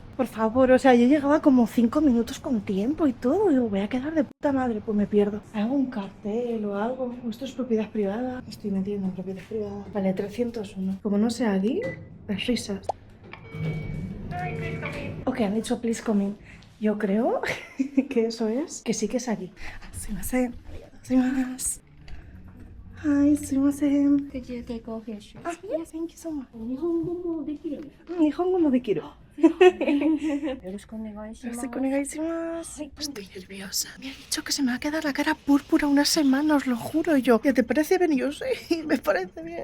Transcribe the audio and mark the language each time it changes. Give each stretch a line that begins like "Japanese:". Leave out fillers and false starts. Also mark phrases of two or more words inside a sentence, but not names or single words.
Spanish: Por favor, o sea, yo llegaba como 5 minutos con tiempo y todo. Digo, voy a quedar de puta madre, pues me pierdo. ¿Hago un cartel o algo? ¿Esto es propiedad privada? Me estoy metiendo en propiedad privada. Vale, 301. Como no sea aquí, las risas. Ok, han dicho
English: please come in.
Spanish: Yo creo que eso es, que sí que es aquí.
Japanese: すみません。すみません. Hi, sumimasen.
English: Could you take off your shoes? Ah, yeah, thank you so much.
Japanese: 日本語もできる。日本語もできる。よろしくお願いします。
Spanish: Estoy nerviosa. Me ha dicho que se me va a quedar la cara púrpura unas semanas, os lo juro yo. ¿Qué te parece bien? Yo sí, me parece bien.